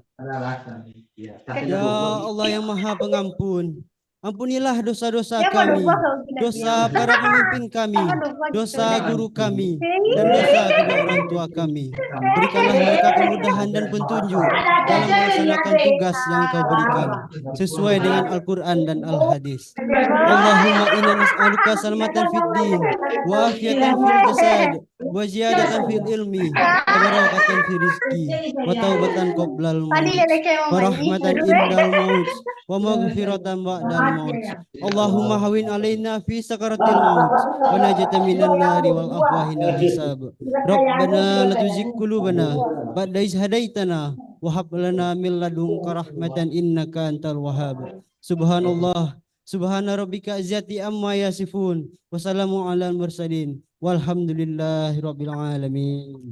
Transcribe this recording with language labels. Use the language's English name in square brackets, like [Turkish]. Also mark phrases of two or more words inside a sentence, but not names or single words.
[Indonesian] Ya Allah yang Maha Pengampun, ampunilah dosa-dosa kami, dosa para pemimpin kami, dosa guru kami, dan dosa kedua orang tua kami. Berikanlah mereka kemudahan dan petunjuk dalam melaksanakan tugas yang Kau berikan sesuai dengan Al-Quran dan Al-Hadis. [Arabic] اللهم إنا نسألك سلامة في الدين وعافية في الجسد وزيادة في العلم وبركة في الرزق وتوبة قبل الموت ورحمة عند الموت ومغفرة بعد الموت. اللهم هون علينا في سكرات الموت ونجاة من النار والعفو عند الحساب. ربنا لا تزغ قلوبنا بعد إذ هديتنا وهب لنا من لدنك رحمة إنك أنت الوهاب. سبحان الله سبحان ربك العزة عما يصفون والسلام على المرسلين والحمد لله رب العالمين.